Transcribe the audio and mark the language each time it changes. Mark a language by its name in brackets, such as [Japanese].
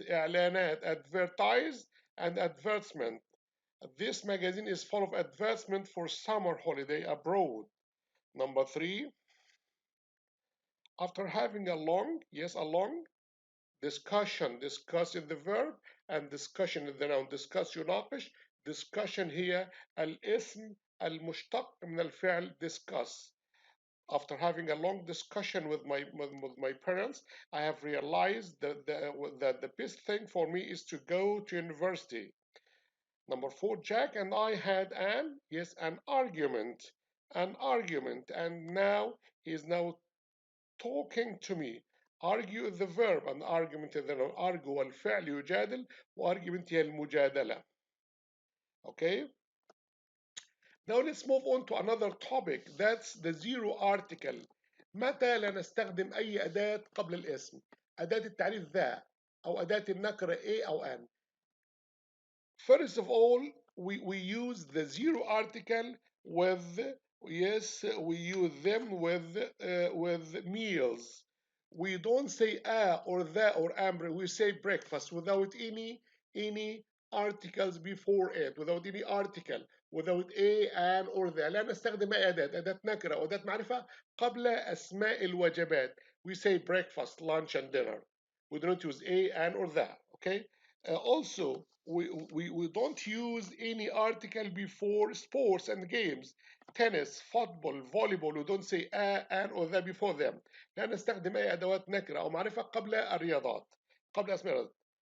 [English] إعلانات, advertise and advertisement. This magazine is full of advertisement for summer holiday abroad. Number three, after having a long discussion, discuss is the verb and discussion is the noun. [Arabic] discuss يناقش. discussion هي الاسم المشتق من الفعل discuss. [English] After having a long discussion with my parents, I have realized that the best thing for me is to go to university. Number four, Jack and I had an argument, and now he is now talking to me. Argue is the verb, and argument is the noun. [Arabic] argue الفعل يجادل, وargument هي المجادلة. [English] Okay? Now let's move on to another topic. That's the zero article. [Arabic] متى لا نستخدم أي أداة قبل الاسم؟ أداة التعريف ذا أو أداة النكرة A أو أن. [English] First of all, we use the zero article with we use them with meals. We don't say a or the or amber. We say breakfast without any articles before it, without any article, without a, an or the. [Arabic] لا نستخدم أي أداة نكرة أو أداة معرفة قبل أسماء الوجبات. [English] We say breakfast, lunch and dinner. We don't use a, an or the. Okay. Also, we don't use any article before sports and games. tennis, football, volleyball, we don't say an or the before them. [Arabic] لا نستخدم أي أدوات نكرة أو معرفة قبل الرياضات، قبل أسماء الرياضات.